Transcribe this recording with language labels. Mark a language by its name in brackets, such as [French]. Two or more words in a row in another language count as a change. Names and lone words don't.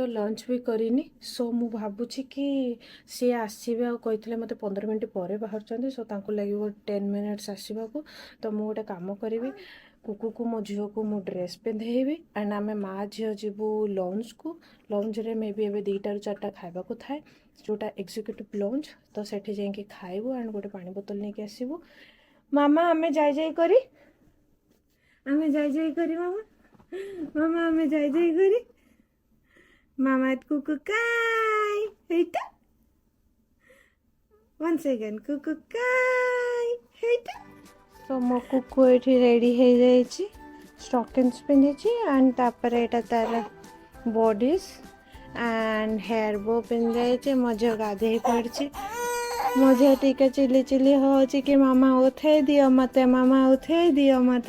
[Odia] ଲଞ୍ଚ ବି କରିନି ସୋ ମୁଁ ଭାବୁଛି କି ସିଏ ଆସିବେ ଆଉ କହିଥିଲେ ମୋତେ 15 ମିନିଟ୍ ପରେ ବାହାରୁଛନ୍ତି ସୋ ତାଙ୍କୁ ଲାଗିବ 10 ମିନିଟ୍ସ ଆସିବାକୁ ତ ମୁଁ ଗୋଟେ କାମ କରିବି କୁକୁକୁ ମୋ ଝିଅକୁ ମୁଁ ଡ୍ରେସ୍ ପିନ୍ଧେଇବି ଆଣ୍ଡ ଆମେ ମାଆ ଝିଅ ଯିବୁ ଲଞ୍ଚରେ ମେ ବି ଏବେ 2ଟାରୁ 4ଟା ଖାଇବାକୁ ଥାଏ ଯେଉଁଟା [English] executive lunch [Odia] ତ ସେଠି ଯାଇକି ଖାଇବୁ ଆଣ୍ଡ ଗୋଟେ ପାଣି ବୋତଲ ନେଇକି ଆସିବୁ ମାମା ଆମେ ଯାଇ କରି ମାମା ଆମେ ଯାଇ କରି ମାମା କୁକୁ କାଇ ହେଇଟା [English] one second [Odia] कुकु काई ହେଇଟା ତ ମୋ କୁକୁ ଏଠି ରେଡ଼ି ହେଇଯାଇଛି ଷ୍ଟକିଂସ୍ ପିନ୍ଧିଛି ଆଣ୍ଡ ତାପରେ ଏଇଟା ତାର ବଡିସ୍ ଆଣ୍ଡ [English] hair bow [Odia] ପିନ୍ଧିଯାଇଛି ମୋ ଝିଅ ଗାଧେଇ ପଡ଼ିଛି ମୋ ଝିଅ ଟିକେ ଚିଲି ହେଉଛି କି ମାମା ଉଠେଇ ଦିଅ ମୋତେ ମାମା ଉଠେଇ ଦିଅ